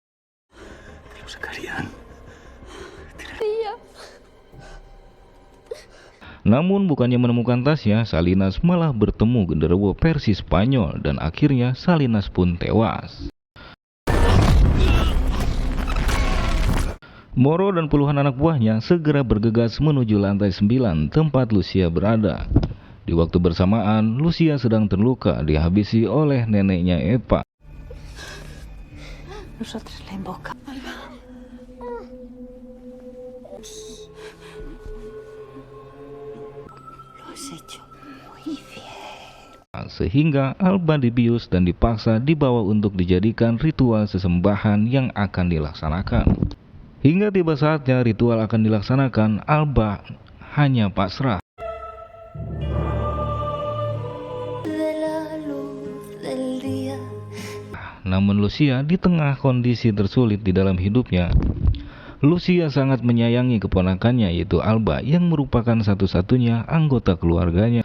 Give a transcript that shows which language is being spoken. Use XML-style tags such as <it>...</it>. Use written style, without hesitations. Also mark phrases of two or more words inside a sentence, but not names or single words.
<id>Namun bukannya menemukan tasnya, Salinas malah bertemu genderuwo versi Spanyol dan akhirnya Salinas pun tewas. Moro dan puluhan anak buahnya segera bergegas menuju lantai 9 tempat Lucia berada. Di waktu bersamaan, Lucia sedang terluka dihabisi oleh neneknya Eva.</id> <es>Nosotras la invoca. Lo has hecho muy bien.</es> <id>Sehingga Alba dibius dan dipaksa dibawa untuk dijadikan ritual sesembahan yang akan dilaksanakan. Hingga tiba saatnya ritual akan dilaksanakan, Alba hanya pasrah. Namun Lucia di tengah kondisi tersulit di dalam hidupnya, Lucia sangat menyayangi keponakannya yaitu Alba yang merupakan satu-satunya anggota keluarganya.</id>